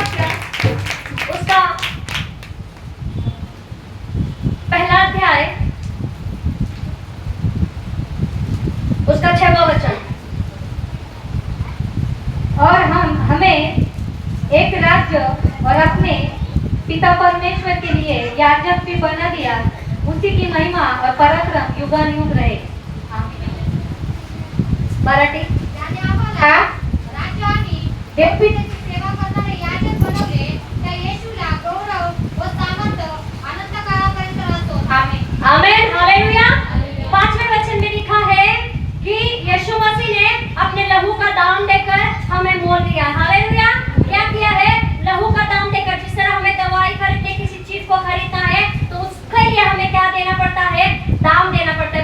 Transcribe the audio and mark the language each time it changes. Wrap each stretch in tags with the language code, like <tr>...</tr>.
<hi>उसका पहला अध्याय, उसका 6वां वचन। और हमें एक राज्य और अपने पिता परमेश्वर के लिए याजक भी बना दिया, उसी की महिमा और पराक्रम युगानुयुग रहे। मराठी हाँ?</hi> <mr>राज्य आणि देवपीठाची सेवा करणारे याजक बनवले, त्या येशूला गौरव व सामर्थ अनंत काळापर्यंत राहतो।</mr> <hi>आमीन। आमेन। हालेलुया। 5वें वचन में लिखा है कि यीशु मसीह ने अपने लहू का दाम देकर हमें मोल लिया। हालेलुया। क्या किया है? लहू का दाम देकर। जिस तरह हमें दवाई खरीदने किसी चीज को खरीदना है, तो उसके लिए हमें क्या देना पड़ता है? दाम देना पड़ता है।</hi>